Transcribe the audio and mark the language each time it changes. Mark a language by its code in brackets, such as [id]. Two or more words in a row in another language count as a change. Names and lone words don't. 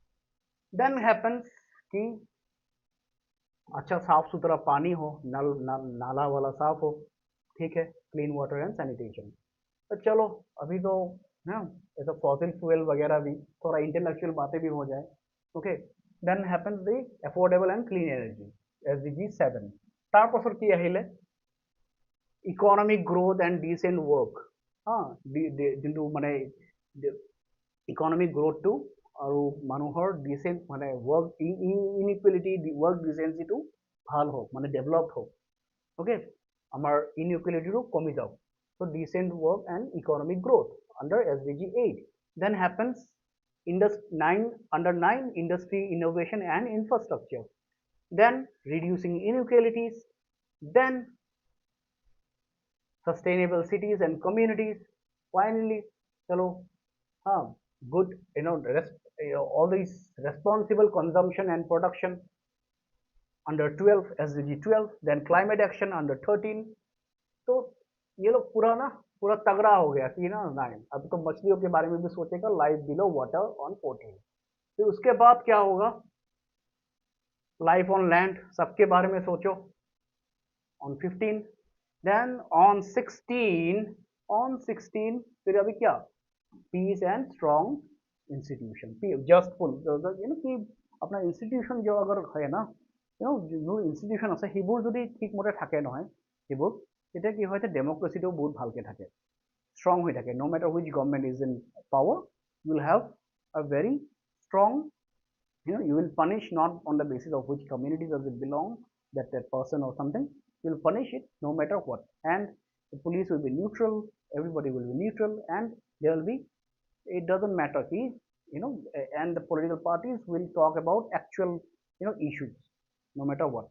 [en] then happens [hi] कि अच्छा साफ सुथरा पानी हो, नाला वाला साफ हो, ठीक है, [en] clean water and sanitation. [hi] तो चलो अभी तो ना ऐसा [en] fossil fuel [hi] वगैरह भी थोड़ा इंटेलेक्चुअल बातें भी हो जाए. [en] okay, then happens the affordable and clean energy SDG 7. [as] तारपाছত কি আহিলে [en] economic growth and decent work. [as] যোনটো মানে [en] economic growth [as] আৰু মানুহৰ ডিচেণ্ট মানে [en] work inequality work decency [as] ভাল হওক, মানে ডেভেলপ হওক. ওকে, আমাৰ ইনইকুৱেলিটিটো কমি যাওক. [en] So decent work and economic growth under SDG 8. Then happens under 9 industry, innovation and infrastructure. Then reducing inequalities. Then sustainable cities and communities. Finally, chalo, good, all these responsible consumption and production under 12 SDG 12. Then climate action under 13. [hi] तो ये लोग पूरा तगड़ा हो गया कि ना 9. अब तो मछलियों के बारे में भी सोचेगा, [en] life below water on [hi] 14. फिर उसके बाद क्या होगा, [en] life on land [hi] सबके बारे में सोचो ऑन 15. देन ऑन 16 फिर अभी क्या, [en] peace and strong institution, [hi] जस्टफुल कि अपना इंस्टीट्यूशन जो अगर है ना, जो इंस्टीट्यूशन [as] আছে সেইবোৰ যদি ঠিকমতে থাকে নহয়, সেইবোৰ তেতিয়া কি হয়, ডেমক্ৰেচিটো বহুত ভালকে থাকে, strong হৈ থাকে. [en] No matter which government is in power, you will have a very strong, you will punish not on the basis of which community does it belong, that person or something, you will punish it no matter what. And the police will be neutral, everybody will be neutral, and there will be, it doesn't matter ki and the political parties will talk about actual issues, no matter what.